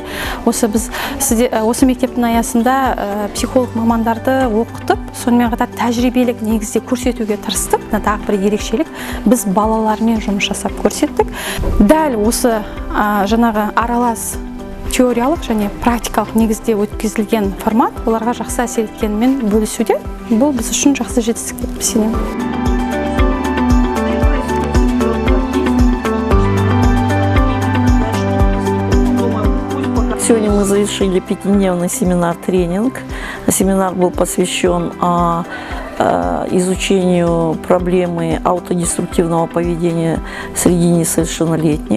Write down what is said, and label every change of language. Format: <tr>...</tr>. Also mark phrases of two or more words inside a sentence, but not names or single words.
<kk>Осы мектептің аясында психолог мамандарды оқытып, сонымен қатар тәжірибелік негізде көрсетуге тырыстық. Тағы бір ерекшелік, біз балалармен жұмыс жасап көрсеттік. Дәл осы жаңағы аралас теориялық және практикалық негізде өткізілген формат оларға жақсы әсер еткенімен бөлісуде. Бұл біз үшін жақсы жетістік деп сенемін.</kk> <ru>Сегодня мы завершили 5-дневный семинар-тренинг. Семинар был посвящен изучению проблемы аутодеструктивного поведения среди несовершеннолетних.</ru>